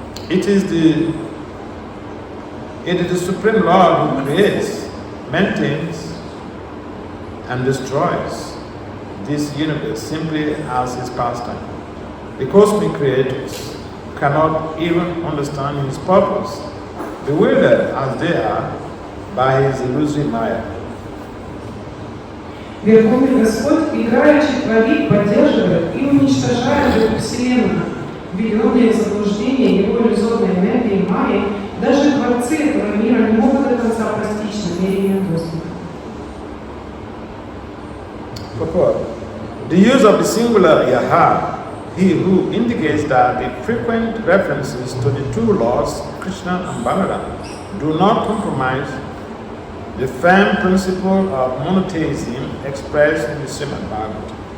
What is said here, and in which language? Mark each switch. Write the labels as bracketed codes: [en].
[en] It is the Supreme Lord who creates, maintains, and destroys this universe simply as his pastime. The cosmic creators cannot even understand his purpose, bewildered as they are by his illusory Maya. [ru] Верховный Господь играючи творит, поддерживает и уничтожает дух Вселенной. Введенные в заблуждение его иллюзорной энергией Майи, даже творцы этого мира не могут до конца постичь намерения Господа. [en] The use of the singular Yaha, he who indicates that the frequent references to the two lords, Krishna and Balaram, do not compromise the firm principle of monotheism expressed in the Shrimad Bhagavatam.